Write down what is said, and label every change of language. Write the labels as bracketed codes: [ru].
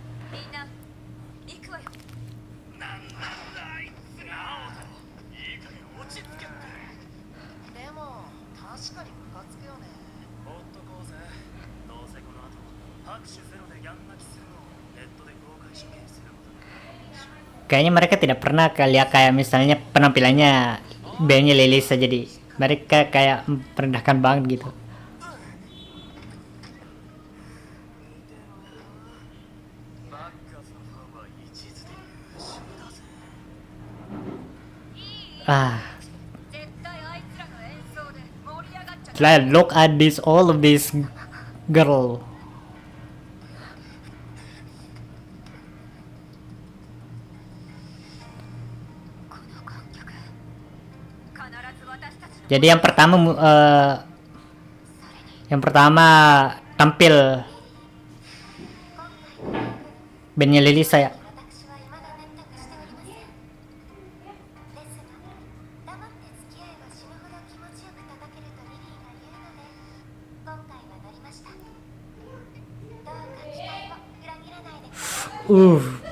[ja] みんな行くわよなんなんだあいつが。いい加減落ち着けって。でも確かにムカつくよねほっとこうぜ。どうせこの後拍手ゼロでギャン泣きするのをネットで公開処刑することだ。 [id] Kayaknya mereka tidak pernah lihat kayak misalnya penampilannya bandnya Lilisa, jadi mereka kayak merendahkan banget gitu. [ja] バッカスのファンは一途で優秀だぜ。 Ah, 絶対あいつらの演奏で盛り上がっちゃう [en] look at this, all of this girl. [ja] この観客必ず私たちの [id] Jadi yang pertama tampil Bandnya Lily saya. [ja] 私は未だ選択しておりません。ですが、黙って付き合えば死ぬほど気持ちよく叩けるとリリーが言うので、今回は乗りました。どうか期待を裏切らないでください。